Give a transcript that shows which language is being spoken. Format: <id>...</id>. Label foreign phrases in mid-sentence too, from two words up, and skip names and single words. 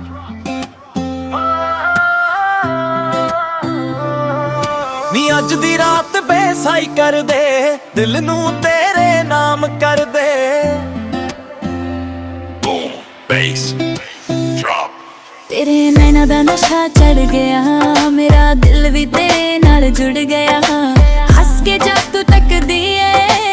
<pa>ਨੀ ਅੱਜ ਦੀ ਰਾਤ ਬੇਸਾਈ ਕਰ ਦੇ, ਦਿਲ ਨੂੰ ਤੇਰੇ ਨਾਮ ਕਰ ਦੇ।</pa> <en>Boom, bass, drop.</en> <pa>ਤੇਰੇ ਨੈਣਾ ਦਾ ਨਸ਼ਾ ਚੜ ਗਿਆ, ਮੇਰਾ ਦਿਲ ਵੀ ਤੇਰੇ ਨਾਲ ਜੁੜ ਗਿਆ। ਹੱਸ ਕੇ ਜਦ ਤੂੰ ਤੱਕਦੀ ਏ,</pa>